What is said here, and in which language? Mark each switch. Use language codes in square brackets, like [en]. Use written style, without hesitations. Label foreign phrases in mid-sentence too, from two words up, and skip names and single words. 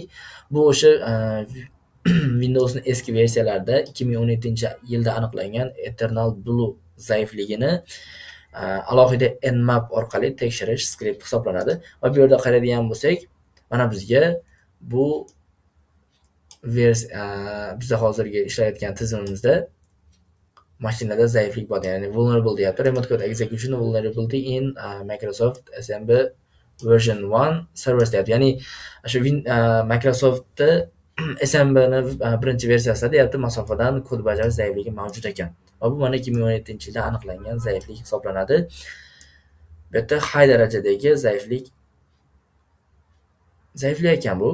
[uz] Bu o'sha Windowsning eski versiyalarida 2017-yilda aniqlangan Eternal Blue zaifligini alohida Nmap orqali tekshirish skript hisoblanadi. Va bu yerda qaraydigan bo'lsak, mana bizga bu bizda hozirgi ishlayotgan tizimimizda mashinada zaiflik bor, ya'ni vulnerable deyapti. [en] Remote code execution vulnerability in Microsoft SMB version 1 servers deyapti. [uz] Ya'ni shu Microsoftda SMBni birinchi versiyasida deyapti, masofadan kod bajarish zaifligi mavjud ekan. Va bu mana 2017-yilda aniqlangan zaiflik hisoblanadi. Bu yerda high darajadagi zaiflik ekan bu.